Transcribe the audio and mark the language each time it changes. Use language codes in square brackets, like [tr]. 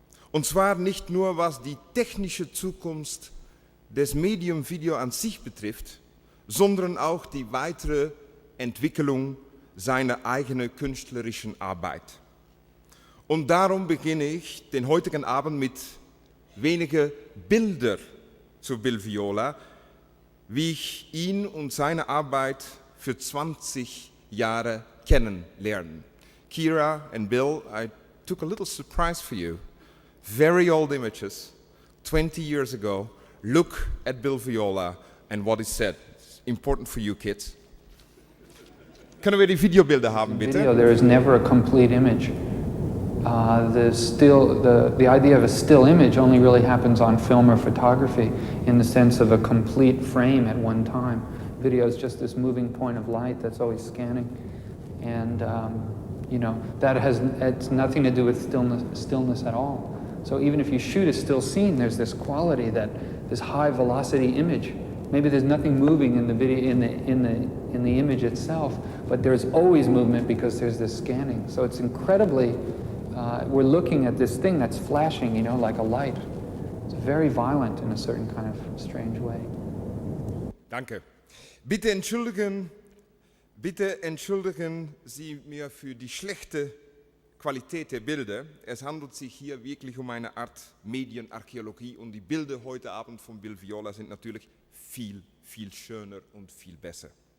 [de] Und zwar nicht nur, was die technische Zukunft des Medium Video an sich betrifft, sondern auch die weitere Entwicklung seiner eigenen künstlerischen Arbeit. Und darum beginne ich den heutigen Abend mit wenigen Bildern zu Bill Viola, wie ich ihn und seine Arbeit für 20 Jahre kennenlernen. [en] Kira and Bill, I took a little surprise for you. Very old images, 20 years ago. Look at Bill Viola and what he said. It's important for you kids. [de] Können wir die Videobilder haben, bitte? [en] Video, there is never a complete image. The idea of a still image only really happens on film or photography in the sense of a complete frame at one time. Video is just this moving point of light that's always scanning, and it's nothing to do with stillness at all. So even if you shoot a still scene, there's this quality, this high velocity image. Maybe there's nothing moving in the video in the image itself, but there's always movement because there's this scanning. So it's incredibly. We're looking at this thing that's flashing, like a light. It's very violent in a certain kind of strange way. [de] Danke. Bitte entschuldigen Sie mir für die schlechte Qualität der Bilder. Es handelt sich hier wirklich um eine Art Medienarchäologie und die Bilder heute Abend von Bill Viola sind natürlich viel, viel schöner und viel besser.